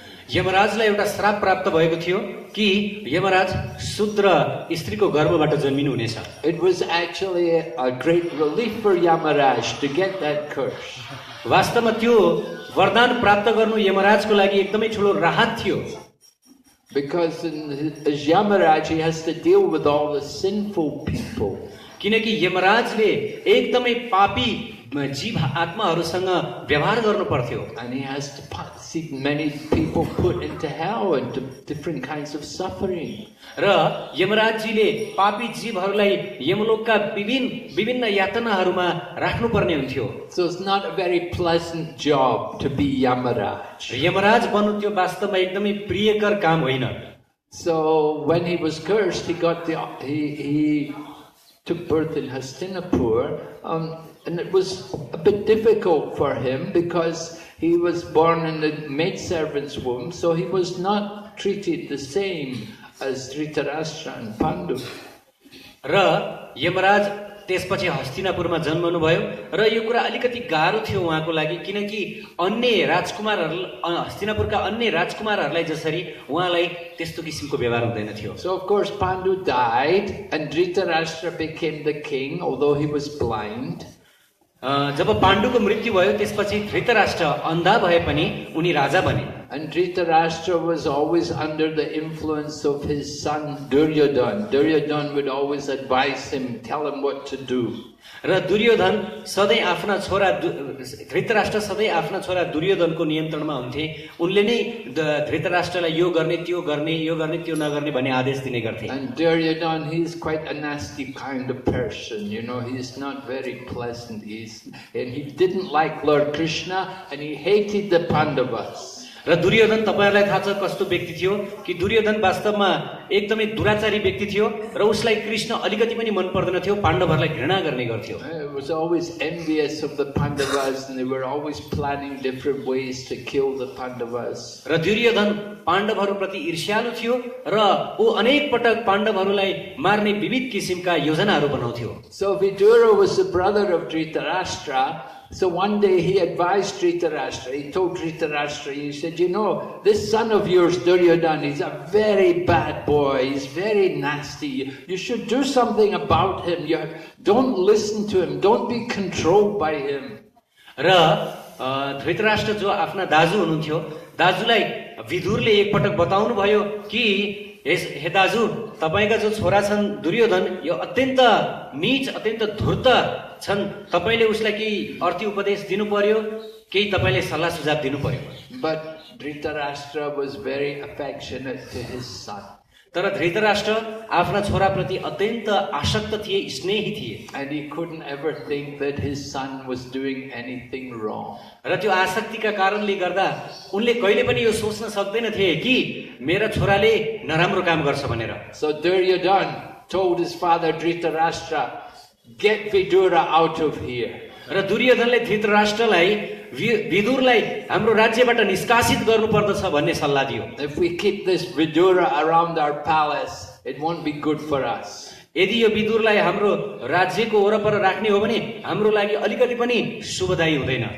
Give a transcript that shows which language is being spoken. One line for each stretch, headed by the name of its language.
Nepali: यमराजलाई एउटा श्राप प्राप्त भएको थियो कि यमराज शूद्र स्त्रीको गर्भबाट जन्मिनु हुनेछ।
English: It was actually a great relief for Yamaraj to get that curse.
Nepali: वास्तवमा त्यो वरदान प्राप्त गर्नु यमराजको लागि एकदमै ठूलो राहत थियो।
English: Because as Yamaraj, he has to deal with all the sinful people.
Nepali: किनकि यमराजले एकदमै पापी जीव आत्माहरूसँग व्यवहार गर्नु पर्थ्यो।
English: And he has to see many people put into hell and to different kinds of suffering.
Nepali: र यमराजजीले पापी जीवहरूलाई यमलोकका विभिन्न यातनाहरूमा राख्नु पर्ने हुन्थ्यो।
English: So it's not a very pleasant job to be Yamaraj.
Nepali: Yamraj बन्नु त्यो वास्तवमा एकदमै प्रियकर काम होइन।
English: So when he was cursed, he took birth in Hastinapur, and it was a bit difficult for him because he was born in the maidservant's womb, so he was not treated the same as Dhritarashtra and Pandu.
Nepali: र यमराज त्यसपछि हस्तिनापुरमा जन्मनुभयो र यो कुरा अलिकति गाह्रो थियो उहाँको लागि किनकि अन्य राजकुमारहरू हस्तिनापुरका अन्य राजकुमारहरूलाई जसरी उहाँलाई त्यस्तो किसिमको व्यवहार हुँदैन थियो.
English: So of course Pandu died and Dhritarashtra became the king, although he was blind.
Nepali: जब पाण्डुको मृत्यु भयो त्यसपछि धृतराष्ट्र अन्धा भए पनि उनी राजा बने.
English: And Dhritarashtra was always under the influence of his son Duryodhana. Duryodhana would always advise him, tell him what to do.
Nepali: र दुर्योधन सधैँ आफ्ना छोरा धृतराष्ट्र सधैँ आफ्ना छोरा दुर्योधनको नियन्त्रणमा हुन्थे. उनले नै धृतराष्ट्रलाई यो गर्ने त्यो नगर्ने भन्ने आदेश दिने गर्थे.
English: And Duryodhana, he's quite a nasty kind of person, he's not very pleasant. And he didn't like Lord Krishna and he hated the Pandavas.
Nepali: र दुर्योधन तपाईहरुलाई थाहा छ कस्तो व्यक्ति थियो कि दुर्योधन वास्तवमा एकदमै दुराचारी व्यक्ति थियो र उसलाई कृष्ण अलिकति पनि मन पर्दैन थियो. पाण्डवहरूलाई घृणा गर्ने गर्थ्यो.
English: He was always envious of the Pandavas and they were always planning different ways to kill the Pandavas.
Nepali: र दुर्योधन पाण्डवहरूप्रति ईर्ष्यालु थियो र ऊ अनेक पटक पाण्डवहरूलाई मार्ने विविध किसिमका योजनाहरू बनाउँथ्यो.
English: So Vidura was the brother of Dhritarashtra. So one day he advised Dhritarashtra, he told Dhritarashtra, he said, this son of yours, Duryodhana, he's a very bad boy, he's very nasty. You should do something about him. Don't listen to him, don't be controlled by him.
Nepali: र धृतराष्ट्र जो आफ्ना दाजु हुनुहुन्थ्यो, दाजुलाई विदुरले एकपटक बताउनु भयो कि हे दाजु, तपाईका जो छोरा छन् दुर्योधन यो अत्यन्त नीच अत्यन्त धूर्त छन्. तपाईले उसलाई केही अर्थी उपदेश दिनु पर्यो, केही तपाईले सल्लाह सुझाव दिनु पर्यो.
English: But Dhritarashtra was very affectionate to his son.
Nepali: तर धृतराष्ट्र आफ्ना छोराप्रति अत्यन्त आसक्त थिए, स्नेही थिए.
English: And he couldn't ever think that his son was doing anything wrong.
Nepali: र त्यो आसक्तिका कारणले गर्दा उनले कहिले पनि यो सोच्न सक्दैन थिए कि मेरा छोराले नराम्रो काम गर्छ भनेर.
English: So Duryodhana told his father Dhritarashtra, get Vidura out of here.
Nepali: र दुर्योधनले धृतराष्ट्रलाई विदुरलाई हाम्रो राज्यबाट निष्कासित गर्नुपर्दछ भन्ने सल्लाह दियो.
English: If we keep this Vidura around our palace, it won't be good for us.
Nepali: यदि यो विदुरलाई हाम्रो राज्यको वरपर राख्ने हो भने हाम्रो लागि अलिकति पनि शुभदायी हुँदैन.